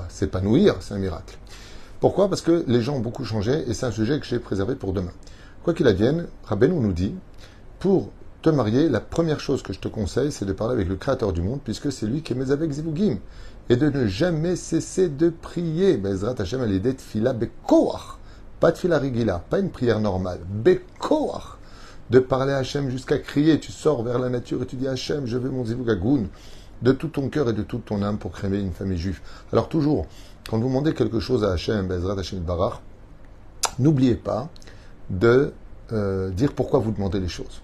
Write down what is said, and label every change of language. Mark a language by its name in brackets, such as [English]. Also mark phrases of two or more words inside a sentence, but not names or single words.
[French] S'épanouir, c'est un miracle. Pourquoi? Parce que les gens ont beaucoup changé et c'est un sujet que j'ai préservé pour demain. Quoi qu'il advienne, Rabbeinu nous dit, pour te marier, la première chose que je te conseille, c'est de parler avec le Créateur du monde, puisque c'est lui qui est mis avec Zivugim, et de ne jamais cesser de prier. [Hebrew] בעזרת השם על ידי תפילה בכח, [French] pas [Hebrew] תפילה רגילה, [French] pas une prière normale, bekoach, de parler à Hashem jusqu'à crier. Tu sors vers la nature et tu dis Hashem, je veux mon [Hebrew] זיווג הגון, [French] de tout ton cœur et de toute ton âme pour créer une famille juive. Alors toujours, quand vous demandez quelque chose à Hashem, [Hebrew] בעזרת השם ברוך, [French] n'oubliez pas de dire pourquoi vous demandez les choses.